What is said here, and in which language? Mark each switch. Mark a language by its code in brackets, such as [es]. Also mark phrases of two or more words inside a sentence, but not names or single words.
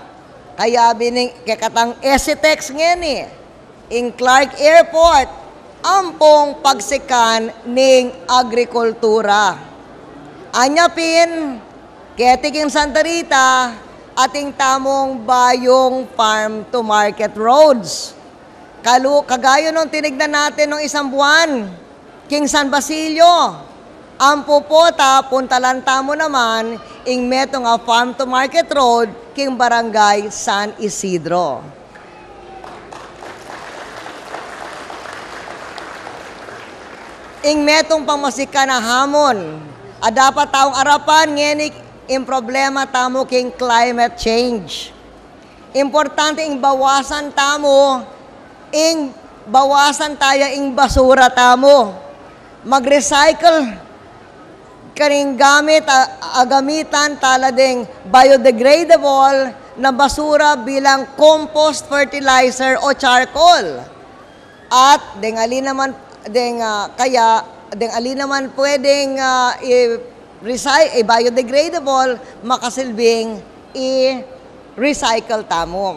[pam] Kaya bining kakatang ECTEX ngeni, ing Clark Airport, ampong pagsikan ning agrikultura. Anyapin, ketiking Santa Rita, ating tamong bayong [en] farm to market roads. [tl] Kagayo nung tinignan natin nung isang buwan, [pam] King San Basilio, ang pupota, puntalan tamo naman, ing meto nga [en] farm to market road, [pam] king barangay San Isidro. Ing metong pamasika na hamon, dapat taong arapan, ngenik, ing problema tamo king [en] climate change. [pam] Importante ing bawasan tamo, ing bawasan tayo ing basura tamo. Mag-recycle karing gamitan talading biodegradable na basura bilang [en] compost fertilizer [pam] o charcoal. At alin naman pwedeng biodegradable, makasilbing i-recycle tamo.